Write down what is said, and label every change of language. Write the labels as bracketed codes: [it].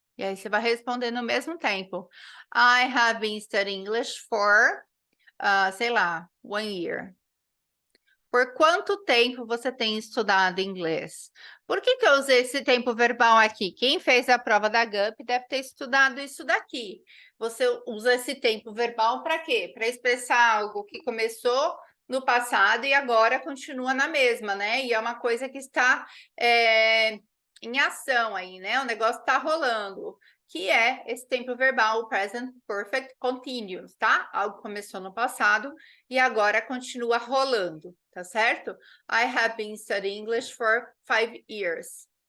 [pt] E aí você vai responder no mesmo tempo. [en] I have been studying English for, [pt] sei lá, [en] 1 year. [pt] Por quanto tempo você tem estudado inglês? Por que eu usei esse tempo verbal aqui? Quem fez a prova da GUP deve ter estudado isso daqui. Você usa esse tempo verbal para quê? Para expressar algo que começou no passado e agora continua na mesma, né? E é uma coisa que está em ação aí, né? O negócio está rolando, que é esse tempo verbal, o present perfect continuous, tá? Algo começou no passado e agora continua rolando, tá certo? [en] I have been studying English for 5 years.